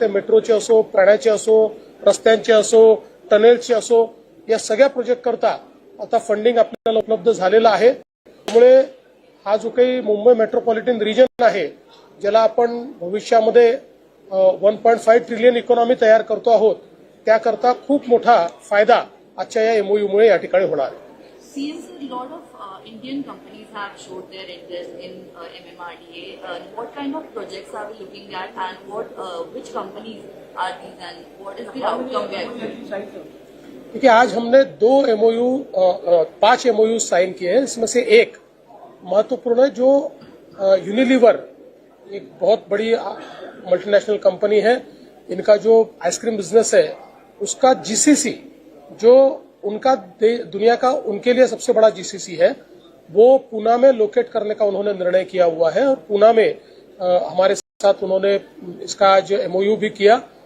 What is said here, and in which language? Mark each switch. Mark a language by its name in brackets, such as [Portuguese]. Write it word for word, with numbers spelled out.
[Marathi] ते मेट्रोचे असो, पाण्याचे असो, रस्त्यांचे असो, टनेलचे असो, या सगळ्या प्रोजेक्टकरता आता फंडिंग आपल्याला उपलब्ध झालेलं आहे. त्यामुळे हा जो काही मुंबई मेट्रोपॉलिटन रिजन आहे ज्याला आपण भविष्यामध्ये one point five trillion economy तयार करतो आहोत, त्याकरता खूप मोठा फायदा आजच्या या एमओयूमुळे या ठिकाणी होणार आहे. [English] C M C, a lot of uh, Indian companies have showed their interest in uh, M M R D A. Uh, what kind of projects are we looking at, and what, uh, which companies are these, and what is the outcome we are looking at? [Hindi] देखिए, आज हमने दो MOU, पांच MOU sign किए हैं. इसमें से एक महत्वपूर्ण है जो यूनिलीवर, एक बहुत बड़ी मल्टीनेशनल कंपनी है. इनका जो आइसक्रीम बिजनेस है उसका जीसीसी, जो उनका दुनिया का उनके लिए सबसे बड़ा जीसीसी है, वो पुणे में लोकेट करने का उन्होंने निर्णय किया हुआ है. और पुणे में आ, हमारे साथ उन्होंने इसका आज एमओयू भी किया.